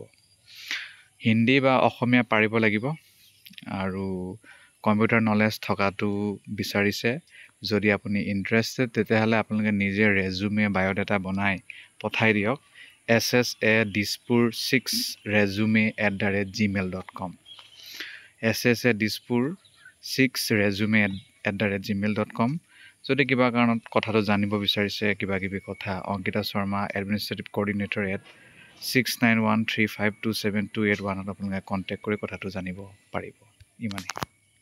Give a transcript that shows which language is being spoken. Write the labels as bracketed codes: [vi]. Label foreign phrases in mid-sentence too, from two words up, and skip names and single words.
[as] হিন্দী বা অসমীয়া পাৰিব লাগিব আৰু [en] computer knowledge [as] থকাটো বিচাৰিছে। যদি আপুনি ইণ্টাৰেষ্টেড তেতিয়াহ'লে আপোনালোকে নিজে [en] resume biodata [as] বনাই পঠাই দিয়ক ssa dispur6resume@gmail.com ssa dispur6resume@gmail.com। যদি কিবা কাৰণত কথাটো জানিব বিচাৰিছে, কিবা কথা, অংকিতা শৰ্মা [en] administrative coordinator [as] @6913527281 আপোনালোকে কণ্টেক্ট কৰি কথাটো জানিব পাৰিব। ইমানেই।